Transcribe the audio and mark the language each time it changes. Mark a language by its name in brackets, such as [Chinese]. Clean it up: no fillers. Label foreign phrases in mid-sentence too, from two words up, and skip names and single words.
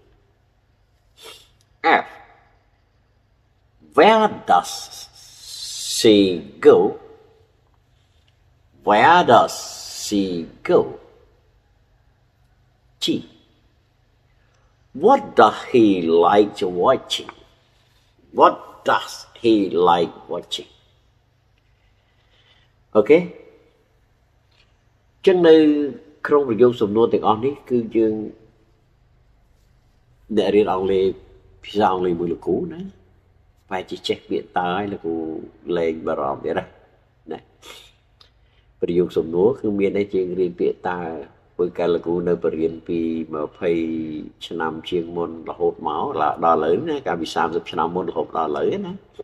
[English] F. Where does she go? Where does she go? G. What does he like watching? What does he like watching? [Khmer] Okay. ចឹងនៅក្នុងប្រយោគសំណួរទាំងអស់នេះគឺយើងអ្នករៀនអង់គ្លេសភាសាអង់គ្លេសមួយលោកគ្រូណាបែរជាចេះពាក្យតើហើយលោកគ្រូលែងបារម្ភទៀតណាប្រយោគសំណួរគឺមានតែជាងរៀនពាក្យតើព្រោះកាលលោកគ្រូនៅបរៀនពី20ឆ្នាំជាងមុនរហូតមកដល់ឥឡូវណាកាលពី30ឆ្នាំមុនរហូតដល់ឥឡូវណា